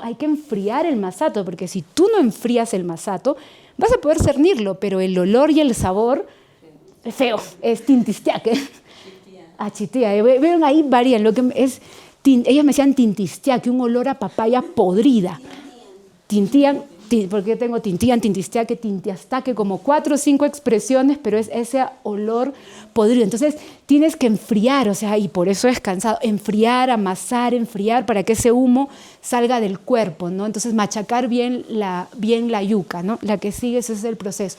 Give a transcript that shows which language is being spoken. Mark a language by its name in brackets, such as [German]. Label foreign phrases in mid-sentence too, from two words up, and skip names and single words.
[Spanish] Hay que enfriar el masato, porque si tú no enfrías el masato, vas a poder cernirlo, pero el olor y el sabor es feo, es tintistiaque. Chitía. Vieron ahí varían, lo que es, ellos me decían tintistiaque, un olor a papaya podrida. Tintían, porque yo tengo tintían, tintistiaque, tintiastaque, como 4 o 5 expresiones, pero es ese olor podrido. Entonces tienes que enfriar, o sea, y por eso es cansado, enfriar, amasar, enfriar, para que ese humo salga del cuerpo, ¿no? Entonces machacar bien la yuca, ¿no? La que sigue, ese es el proceso.